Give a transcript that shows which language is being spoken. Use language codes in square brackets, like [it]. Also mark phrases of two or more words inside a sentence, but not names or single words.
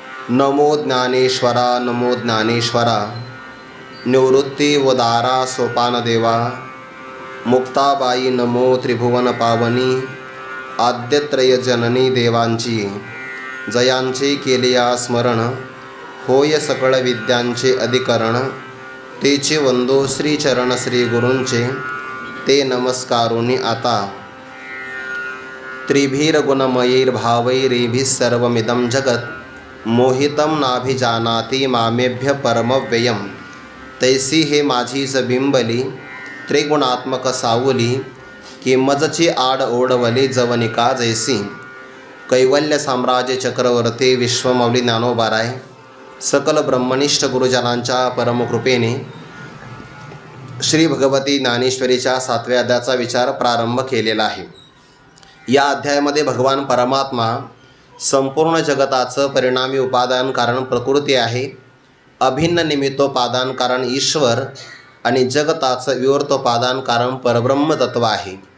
[mr] नमो ज्ञानेश्वरा नमो ज्ञानेश्वरा निवृत्ती वदारा सोपानदेवा मुक्ताबाई नमो त्रिभुवन पावनी आद्यत्रय जननी देवांची जयांचे केलिया स्मरण होय सकळ विद्यांचे अधिकरण तेचे वंदो श्रीचरण श्री गुरूंचे ते नमस्कारोनी आता [sa] त्रिभिर्गुणमयैर्भावैरेभिः सर्वमिदं जगत् मोहितं नाभिजानाति मामेभ्य परमव्ययम [mr] तैसी हे माझीच बिंबली त्रिगुणात्मक सावली की मजची आड ओढवली जवनिका जैसी कैवल्य साम्राज्य चक्रवर्ती विश्वमौली ज्ञानोबाराय सकल ब्रह्मनिष्ठ गुरुजनांच्या परमकृपेने श्री भगवती ज्ञानेश्वरीच्या 7व्या अध्यायाचा विचार प्रारंभ केलेला आहे. या अध्यायामध्ये भगवान परमात्मा संपूर्ण जगताचं परिणामी उपादान कारण प्रकृती आहे, अभिन्न निमित्तोपादान कारण ईश्वर आणि जगताचं विवर्तोपादान कारण परब्रह्म तत्व आहे.